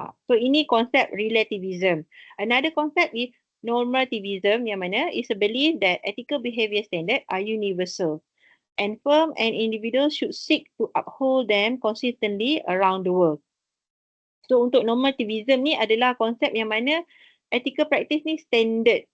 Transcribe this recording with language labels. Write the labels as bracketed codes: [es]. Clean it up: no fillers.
[ms] So ini konsep relativism. [en] Another concept is normativism, [ms] yang mana [en] is a belief that ethical behavior standards are universal and firm and individuals should seek to uphold them consistently around the world. [ms] So untuk normativism ni adalah konsep yang mana ethical practice ni standard.